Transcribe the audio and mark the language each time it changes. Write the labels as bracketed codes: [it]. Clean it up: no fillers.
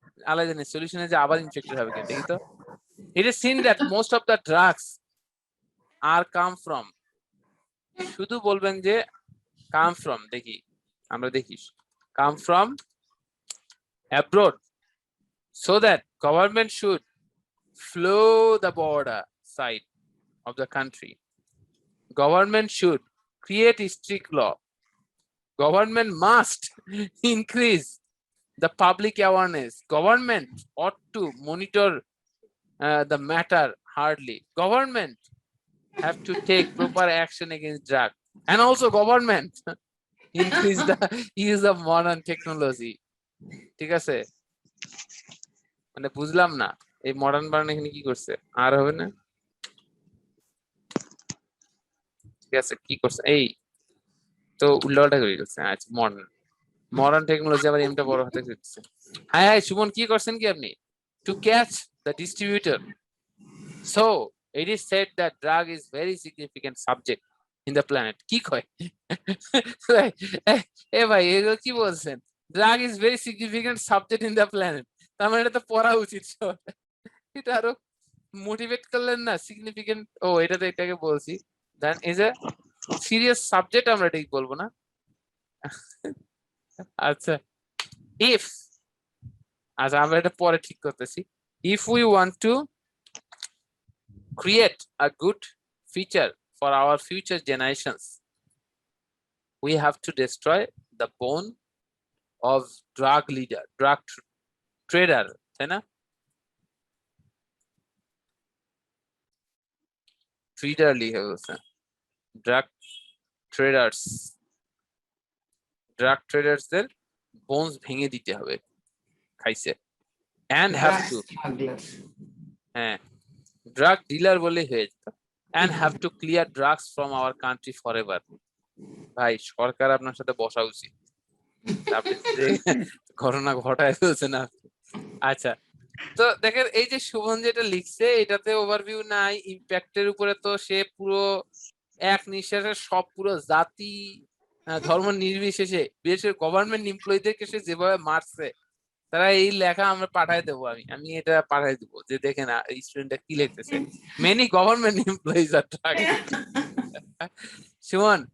[bn] আলাদা জানি সলিউশনে যে আবার ইনফেক্টেড হবে কেন, [en] দেখি তো। It is seen that most of the drugs are come from, [bn] শুধু বলবেন যে [en] come from, [bn] দেখি আমরা দেখি [en] Come from abroad, so that government should flow the border side of the country. Government should create a strict law. Government must increase the public awareness. Government ought to monitor the matter hardly. Government have to take proper action against drug, and also government increase the use of modern technology. [bn] ঠিক আছে, মানে বুঝলাম না এই modern বানান এখানে কি করছে? আর হবে না, ঠিক আছে কি করছে? এই তো উল্টাপাল্টা করে গেছে। আচ্ছা, মডার্ন টেকনোলজি, আবার এমটা বড় হাতে দিচ্ছে। হ্যাঁ হ্যাঁ সুমন, কি করছেন কি আপনি? [en] To catch the distributor, so it is said that drug is very significant subject in the planet. [bn] কি কয়? এ ভাই এগুলো কি বলছেন? [en] drug is very significant subject in the planet, [bn] তার মানে এটা তো পড়া উচিত। এটা আরো মোটিভেট করলেন না, সিগনিফিকেন্ট। ও এটা তো এটাকে বলছি, দেন ইজ এ সিরিয়াস সাবজেক্ট, আমরা ঠিক বলবো না। আচ্ছা, ইফ, আচ্ছা আমরা এটা পরে ঠিক করতেছি। [en] if we want to create a good future for our future generations, we have to destroy the bone of drug leader, drug trader, [bn] তাই না? ট্রেডার লিখে বলছে, ড্রাগ ট্রেডার্স, ড্রাগ ট্রেডার্সদের বোনস ভেঙে দিতে হবে, খাইছে। [en] and have to, [bn] হ্যাঁ drug dealer বলে হয়ে যেত, [en] and have to clear drugs from our country forever. [bn] ভাই সরকার আপনার সাথে বসা উচিত, আপনি ঘটনা ঘটায় ফেলছেন না। আচ্ছা, তো দেখেন এই যে সুমন যেটা লিখছে এটাতে ওভারভিউ নাই, ইম্প্যাক্টের উপরে তো সে পুরো এক নিঃশ্বাসে সব পুরো জাতি ধর্ম নির্বিশেষে বিশেষ করে গভর্নমেন্ট এমপ্লয়ীদেরকে সে যেভাবে মারছে, তারা এই লেখা আমরা পাঠাই দেবো, আমি এটা পাঠাই দেবো যে দেখেন এই স্টুডেন্টটা কি লিখতেছে, [en] many government employees [bn] আর সুমন।